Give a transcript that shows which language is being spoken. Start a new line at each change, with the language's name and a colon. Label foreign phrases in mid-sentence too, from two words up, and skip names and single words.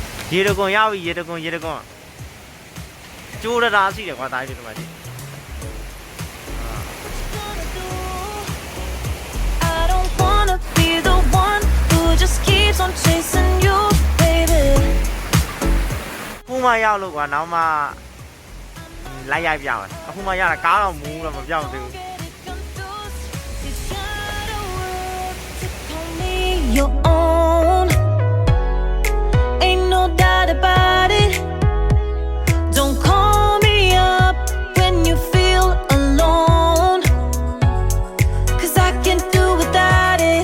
Burmese: ရေတကွန်ရောက်ပြီရေတကွန်ကျိုးတာရှိတယ်ကွာဒါကြီးဒီမှာကြည့်
English: I don't wanna be the one who just keeps on chasing you, baby.
Burmese: ခုမှရောက်လို့ကွာနောက်မှလိုက်ရိုက်ပြမယ်အခုမှရတာကားတော့မူးတော့မပြောင်းသေးဘူး
English: You gotta work to call me your own. Ain't no doubt about it. Don't call me up when you feel alone, 'cause I can't do without it.